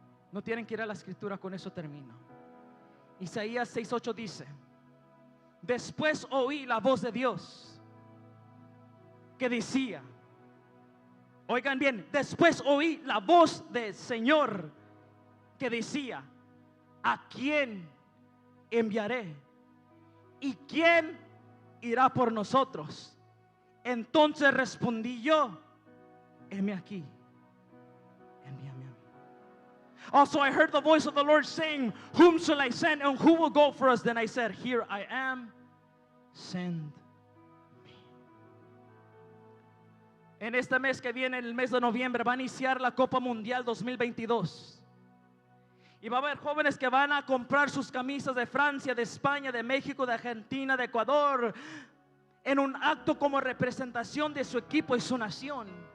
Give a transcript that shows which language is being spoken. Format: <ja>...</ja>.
<es>No tienen que ir a la escritura, con eso termino. Isaías 6:8 dice: después oí la voz de Dios que decía, oigan bien, después oí la voz del Señor que decía: ¿a quién enviaré? ¿Y quién irá por nosotros? Entonces respondí yo: heme aquí, envíame a mí.</es> <en>Also I heard the voice of the Lord saying, whom shall I send, and who will go for us? Then I said, here I am, send me.</en> <es>En este mes que viene, el mes de noviembre, va a iniciar la Copa Mundial 2022. Y va a haber jóvenes que van a comprar sus camisas de Francia, de España, de México, de Argentina, de Ecuador, en un acto como representación de su equipo y su nación.</es>